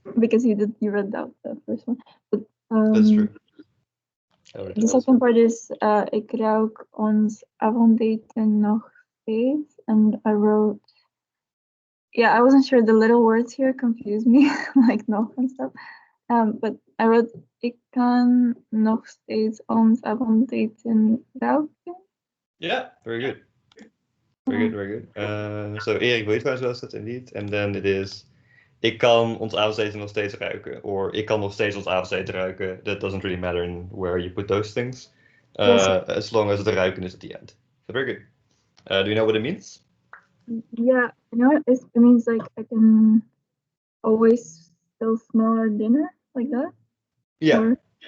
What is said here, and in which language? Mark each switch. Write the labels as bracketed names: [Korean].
[English] Because you read out the first one. But, That's true. The second part is [Dutch] ik ruik ons avondeten nog steeds, [English] and I wrote. Yeah, I wasn't sure. The little words here confused me, like nog and stuff. But I wrote [Dutch] ik kan nog steeds ons avondeten ruiken. [English] Yeah, very good. Very good, very good. So Erik Beleefdheid was it indeed. And then it is, [Dutch] ik kan ons avondeten nog steeds ruiken. Or ik kan nog steeds ons avondeten ruiken. [English] That doesn't really matter in where you put those things. As long as the ruiken is at the end. So very good. Do you know what it means? Yeah, you know, it means like I can always still smell our dinner, like that. Yeah, or,